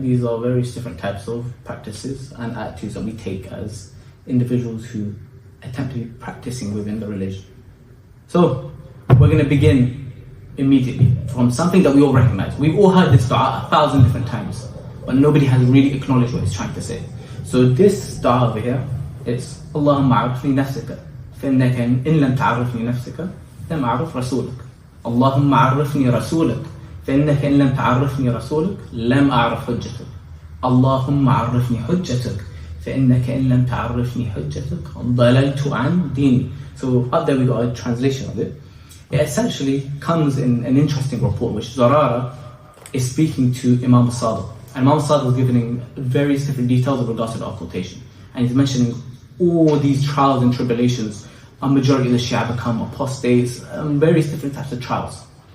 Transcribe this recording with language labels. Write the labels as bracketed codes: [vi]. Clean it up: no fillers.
[en] These are various different types of practices and attitudes that we take as individuals who attempt to be practicing within the religion. So, we're going to begin immediately from something that we all recognize. We've all heard this dua 1,000 different times, but nobody has really acknowledged what it's trying to say. So this dua over here, it's [ar] اللهم عرفني نفسك فإنك إن لم تعرفني نفسك لم أعرف رسولك. اللهم عرفني رسولك فإنك إن لم تعرفني رسولك لم أعرف حجتك. اللهم عرفني حجتك فإنك إن لم تعرفني حجتك ضللت عن ديني. [en] So up there we got a translation of it. It essentially comes in an interesting report which Zarara is speaking to Imam al-Sadiq. And Imam al-Sadiq was giving various different details with regards to the occultation. And he's mentioning all these trials and tribulations. A majority of the Shia become apostates, various different types of trials.